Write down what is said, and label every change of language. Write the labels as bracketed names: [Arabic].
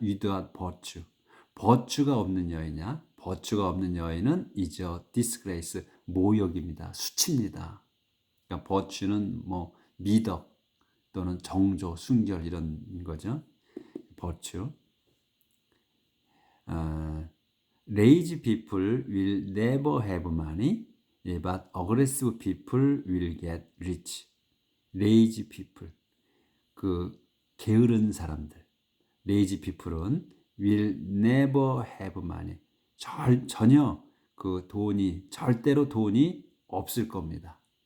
[Korean] without virtue, virtue가 없는 여인이야. virtue가 없는 여인은 [English] is a disgrace, [Korean] 모욕입니다. 수치입니다. 그러니까 virtue는 뭐 미덕 또는 정조, 순결 이런 거죠. virtue. [English] Lazy people will never have money, but aggressive people will get rich. Lazy people. [Korean] 그 게으른 사람들, lazy people은 [English] will never have money. [Korean] 전혀 그 절대로 돈이 없을 겁니다.